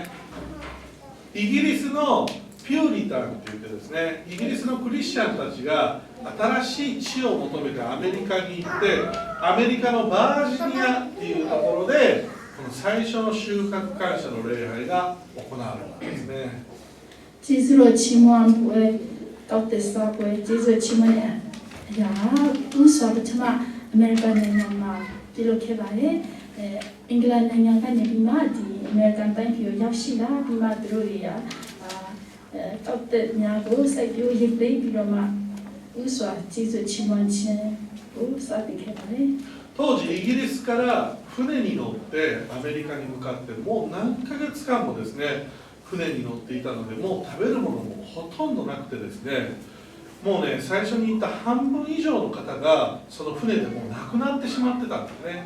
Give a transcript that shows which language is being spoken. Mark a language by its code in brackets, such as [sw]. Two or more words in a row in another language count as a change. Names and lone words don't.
[ja] イギリスのピューリタンって言ってですね、イギリスのクリスチャンたちが新しい地を求めてアメリカに行って、アメリカのバージニアっていうところでこの最初の収穫感謝の礼拝が行われたんですね。 [my] アメリカနိုင်ငံမှာပြုလုပ်ခဲ့ပါတယ်။အင်္ဂလန်နိုင်ငံကနေပြီးမှဒီအမေရိကန်တိုင်းပြည်ကိုရောက်ရှိလာပြီးမှသူတို့တွေကတောက်တဲ့များကိုစိုက်ပျိုးရိတ်သိမ်းပြီးတော့မှဥစွာကျေးဇူးချီးမွမ်းခြင်းကိုစတင်ခဲ့ပါတယ်။ [ja] 当時イギリスから船に乗ってアメリカに向かってもう何ヶ月間もですね、船に乗っていたので、もう食べるものもほとんどなくてですね、もうね、最初に言った半分以上の方がその船でもう亡くなってしまってたんですね。